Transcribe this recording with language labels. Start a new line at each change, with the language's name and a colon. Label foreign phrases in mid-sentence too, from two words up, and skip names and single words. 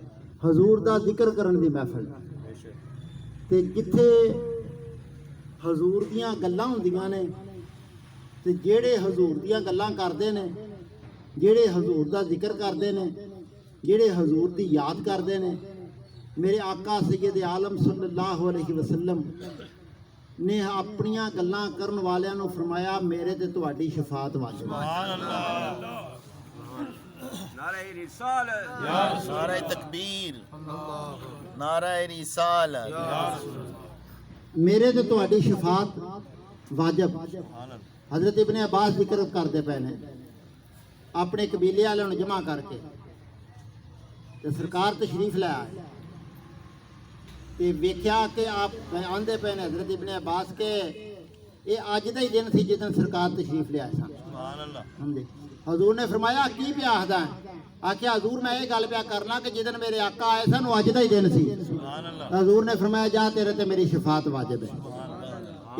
Punjabi: حضور دا ذکر کرن دی محفل ہے۔ تے جتھے حضور دیاں گلاں ہوندیاں نے تے جیہڑے حضور دیاں گلاں کردے نے، جیہڑے حضور دا ذکر کردے نے، جیہڑے حضور دی یاد کردے نے، میرے آقا سید عالم
Arabic: صلى الله عليه وسلم
Punjabi: نے اپنیاں گلاں کرن والیاں نوں فرمایا میرے تے تہاڈی شفاعت واجب ہے.
Arabic: سبحان الله.
Urdu: نعرہ رسالت، نعرہ تکبیر، نعرہ رسالت.
Punjabi: میرے تے تہاڈی شفاعت واجب. حضرت ابن عباس ذکر کرتے پے نے اپنے قبیلے والوں جمع کر کے تے سرکار تشریف لے آئے تے ویکھیا کہ آپ آندے پے نے حضرت ابن عباس کے یہ اج کا ہی دن سی جس دن سرکار تشریف لے آئے سن. حضور نے فرمایا کی پے آکھدا ہے؟ آکھیا حضور میں یہ گل پیا کرنا کہ جس دن میرے آقا آئے سن وہ اج کا ہی دن سی. حضور نے فرمایا جا تیرے تے میری شفاعت واجب ہے.